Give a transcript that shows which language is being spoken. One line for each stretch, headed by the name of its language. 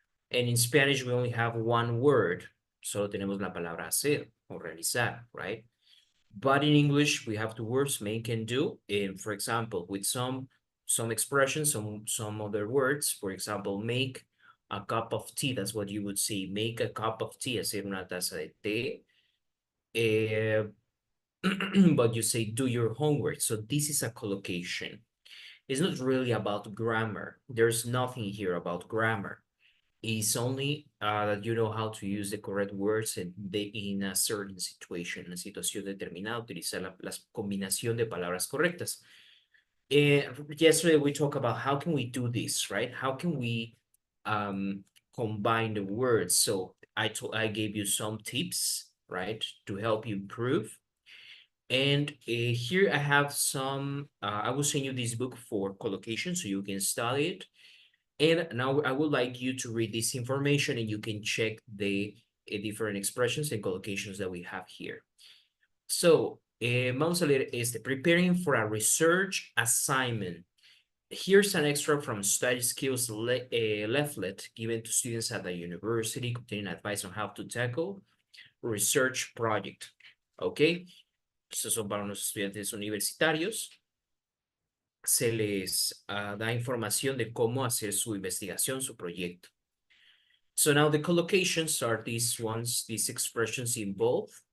English: And in Spanish we only have one word,
Spanish: solo tenemos la palabra hacer o realizar,
English: right? But in English, we have two words, make and do. And for example, with some expressions, some other words, for example, make a cup of tea. That's what you would say. Make a cup of tea,
Spanish: hacer una taza de té.
English: But you say do your homework. So this is a collocation. It's not really about grammar. There's nothing here about grammar. It's only that you know how to use the correct words in a certain situation,
Spanish: una situación determinada, utilizar la combinación de palabras correctas.
English: Yesterday we talked about how can we do this, right? How can we combine the words? So I gave you some tips, right, to help you improve. And here I have some, I will send you this book for collocation so you can study it. And now I would like you to read this information and you can check the different expressions and collocations that we have here. So,
Spanish: vamos a leer este.
English: Preparing for a research assignment. Here's an extract from Study Skills leaflet given to students at the university containing advice on how to tackle research project.
Spanish: Okay, estos son para los estudiantes universitarios. Se les da información de cómo hacer su investigación, su proyecto.
English: So now the collocations are these ones, these expressions in both.